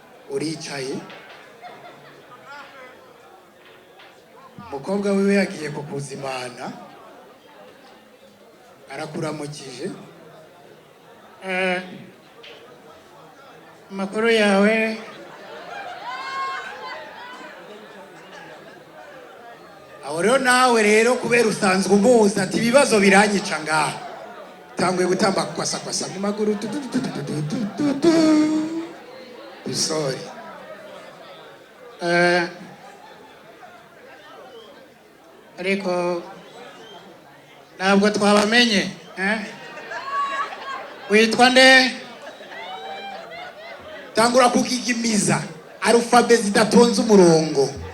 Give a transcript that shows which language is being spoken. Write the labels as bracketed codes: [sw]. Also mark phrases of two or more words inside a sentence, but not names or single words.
[rn] uricaye umukobwa wiwe yagiye kukuzimana arakuramukije amakuru yawe aho rero nawe rero kubera usanzwe umuzi ati ibibazo biranyica ngaha tanguye gutamba kwasa mu maguru sorry ariko ntabwo twabamenye witwa nde tangura kukigimiza arufabe zidatonze umurongo